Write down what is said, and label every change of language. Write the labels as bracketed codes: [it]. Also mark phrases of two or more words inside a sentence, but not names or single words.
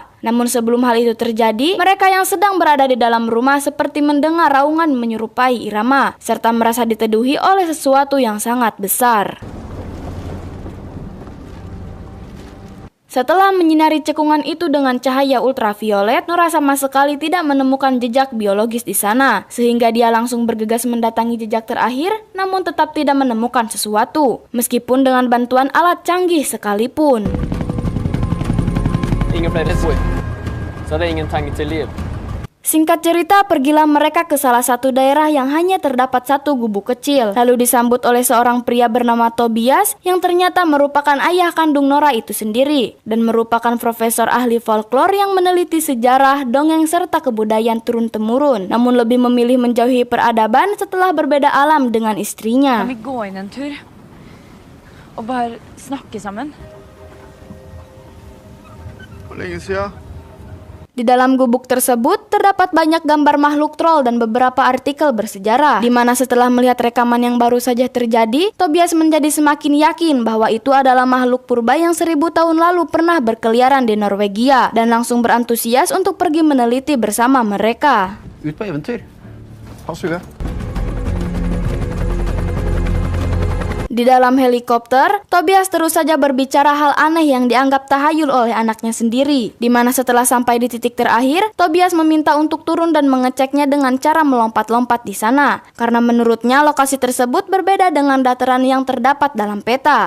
[id] Namun sebelum hal itu terjadi, mereka yang sedang berada di dalam rumah seperti mendengar raungan menyerupai irama, serta merasa diteduhi oleh sesuatu yang sangat besar. Setelah menyinari cekungan itu dengan cahaya ultraviolet, Nora sama sekali tidak menemukan jejak biologis di sana, sehingga dia langsung bergegas mendatangi jejak terakhir, namun tetap tidak menemukan sesuatu, meskipun dengan bantuan alat canggih sekalipun. [sv] Ingen blev rädd. Så hade ingen tanke till liv. [id] Singkat cerita, pergilah mereka ke salah satu daerah yang hanya terdapat satu gubuk kecil, lalu disambut oleh seorang pria bernama Tobias yang ternyata merupakan ayah kandung Nora itu sendiri dan merupakan profesor ahli folklore yang meneliti sejarah, dongeng, serta kebudayaan turun-temurun, namun lebih memilih menjauhi peradaban setelah berbeda alam dengan istrinya. [no] Kan vi gå inn en tur og bare snakke sammen? Hvor lenge siden? [id] Di dalam gubuk tersebut terdapat banyak gambar makhluk troll dan beberapa artikel bersejarah, di mana setelah melihat rekaman yang baru saja terjadi, Tobias menjadi semakin yakin bahwa itu adalah makhluk purba yang 1000 tahun lalu pernah berkeliaran di Norwegia, dan langsung berantusias untuk pergi meneliti bersama mereka. [no] Ut på eventyr. Ha suge. [id] Di dalam helikopter, Tobias terus saja berbicara hal aneh yang dianggap tahayul oleh anaknya sendiri, di mana setelah sampai di titik terakhir, Tobias meminta untuk turun dan mengeceknya dengan cara melompat-lompat di sana, karena menurutnya lokasi tersebut berbeda dengan dataran yang terdapat dalam peta.